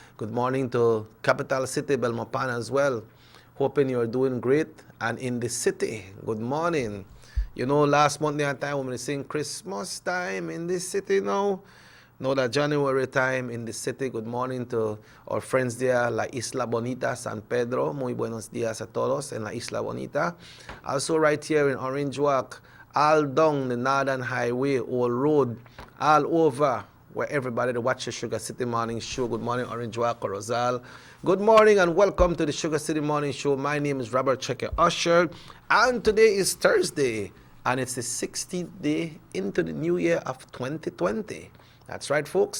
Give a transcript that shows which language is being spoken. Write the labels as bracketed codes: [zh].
[en] Good morning to Capital City, Belmopan as well. Hoping you're doing great. And in the city, good morning. Last month that time when we sing Christmas time in the city now. Know that January time in the city. Good morning to our friends there, La Isla Bonita, San Pedro. [es] Muy buenos días a todos en La Isla Bonita. [en] Also right here in Orange Walk, all down the Northern Highway, Old Road, all over where everybody that watches SugarCity Morning Show. Good morning, Orange Walk, Rosal. Good morning and welcome to the SugarCity Morning Show. My name is Robert Checker Usher, and today is Thursday, and it's the 16th day into the new year of 2020. That's right, folks.